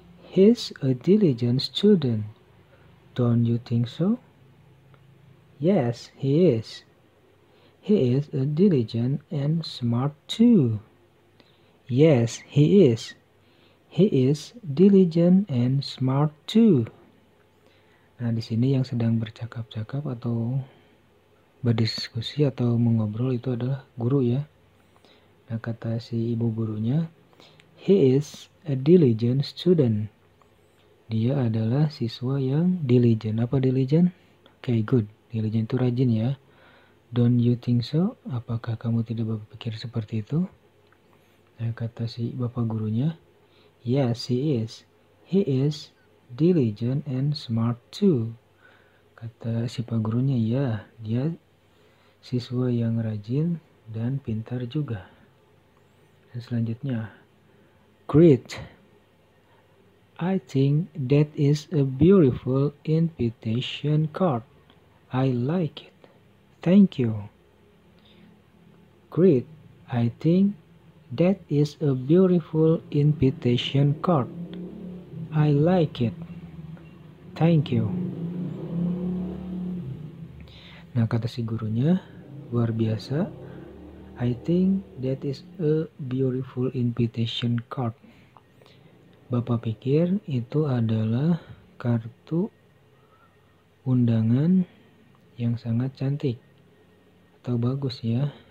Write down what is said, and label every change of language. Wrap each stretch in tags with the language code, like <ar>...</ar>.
<en>He's a diligent student. Don't you think so? Yes, he is. He is a diligent and smart too. Yes, he is. He is diligent and smart too.</en> <id>Nah, di sini yang sedang bercakap-cakap atau berdiskusi atau mengobrol itu adalah guru ya. Nah, kata si ibu gurunya,</id> <en>he is a diligent student.</en> <id>Dia adalah siswa yang diligent.</id> <en>Apa diligent? Okay, good. Diligent</en> <id>itu rajin ya.</id> <en>Don't you think so?</en> <id>Apakah kamu tidak berpikir seperti itu? Nah, kata si bapak gurunya,</id> <en>yes, he is. He is diligent and smart too.</en> <id>Kata si pak gurunya, ya, dia siswa yang rajin dan pintar juga. Dan selanjutnya, great.</id> <en>I think that is a beautiful invitation card. I like it. Thank you. Great. I think that is a beautiful invitation card. I like it. Thank you.</en> <id>Nah, kata si gurunya, luar biasa.</id> <en>I think that is a beautiful invitation card.</en> <id>Bapak pikir itu adalah kartu undangan yang sangat cantik atau bagus ya.</id>